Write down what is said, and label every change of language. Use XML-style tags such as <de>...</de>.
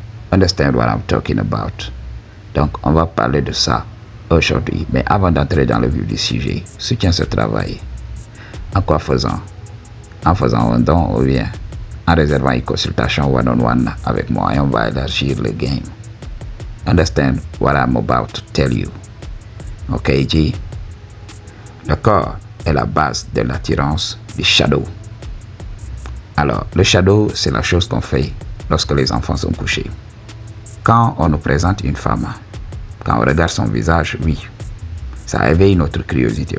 <en>Understand what I'm talking about?</en> <fr>Donc, on va parler de ça aujourd'hui. Mais avant d'entrer dans le vif du sujet, soutiens ce travail. En quoi faisant? En faisant un don ou bien en réservant une consultation one-on-one avec moi et on va élargir le game.</fr> <en>Understand what I'm about to tell you? Ok, G?</en> <fr>Le corps est la base de l'attirance du shadow. Alors, le shadow, c'est la chose qu'on fait lorsque les enfants sont couchés. Quand on nous présente une femme, quand on regarde son visage, oui, ça éveille notre curiosité.</fr>